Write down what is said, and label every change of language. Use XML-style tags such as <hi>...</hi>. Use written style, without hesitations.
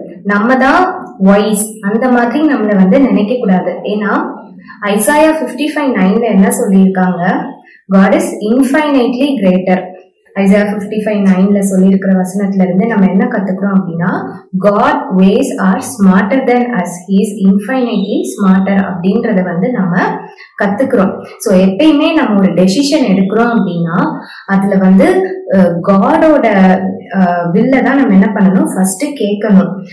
<ta>நம்ம தான் வாய்ஸ் அந்த மாதிரி நம்மள வந்து நினைக்க கூடாது. ஏன்னா ஐசாயா 55:9 என்ன சொல்லியிருக்காங்க?</ta> <en>God is infinitely greater.</en> <ta>Isaiah 55:9 சொல்லியிருக்கிற வசனத்துல இருந்து நம்ம என்ன கத்துக்கிறோம் அப்படின்னா,</ta> <en>God ways are smarter than us. He is infinitely smarter</en> <ta>அப்படின்றத வந்து நம்ம கத்துக்கிறோம். சோ எப்பயுமே நம்ம ஒரு டெசிஷன் எடுக்கிறோம் அப்படின்னா அதுல வந்து காடோட வில்ல தான் நம்ம என்ன பண்ணணும், ஃபர்ஸ்ட் கேட்கணும்.</ta>